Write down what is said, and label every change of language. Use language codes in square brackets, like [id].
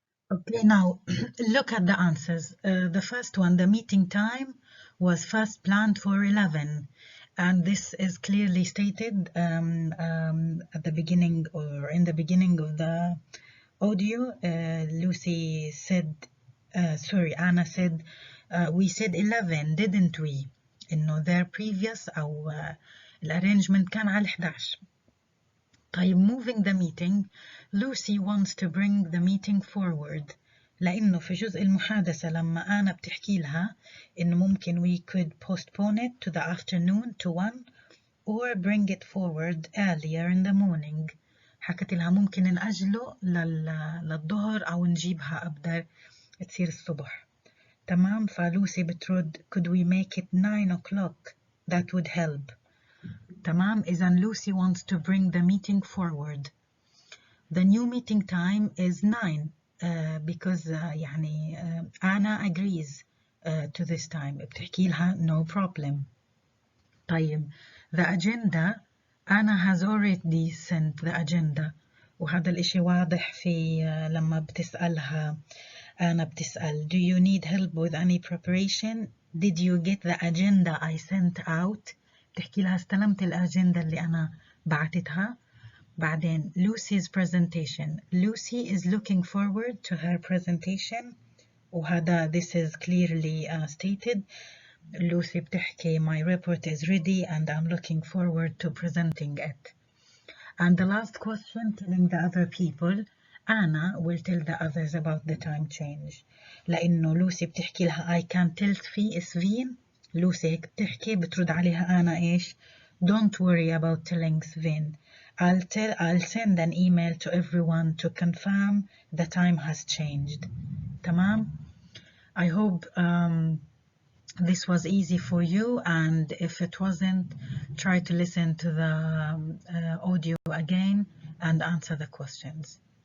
[en] Okay, now look at the answers. The first one, the meeting time was first planned for 11, and this is clearly stated at the beginning or in the beginning of the audio. Lucy said, Anna said, we said 11 didn't we? [ar] إنه [en] their previous [ar] أو الarrangement كان على 11. [en] طيب, moving the meeting, Lucy wants to bring the meeting forward. [ar] لأنه في جزء المحادثة لما أنا بتحكي لها إنه ممكن [en] we could postpone it to the afternoon to 1 or bring it forward earlier in the morning. [ar] حكت لها ممكن نأجله للظهر أو نجيبها أبدر تصير الصبح. تمام, فلوسي بترد [en] could we make it 9 o'clock? That would help. [ar] تمام, إذن [en] Lucy wants to bring the meeting forward. The new meeting time is 9 because يعني Anna agrees to this time. [ar] بتحكي لها [en] no problem. طيب, the agenda, Anna has already sent the agenda, [ar] وهذا الإشي واضح في لما بتسألها. أنا بتسأل [en] do you need help with any preparation? Did you get the agenda I sent out? [ar] بتحكي لها استلمت الأجندة اللي أنا بعتتها. [en] بعدين Lucy's presentation. Lucy is looking forward to her presentation, وهذا this is clearly stated. Lucy بتحكي my report is ready and I'm looking forward to presenting it. And the last question, telling the other people. Anna will tell the others about the time change. لأنه Lucy [ar] بتحكي لها [en] I can tell Sveen. [ar] Lucy هيك بتحكي, بترد عليها أنا إيش? [en] Don't worry about telling Sveen. I'll send an email to everyone to confirm the time has changed. [ar] تمام? [en] I hope this was easy for you, and if it wasn't, try to listen to the audio again and answer the questions.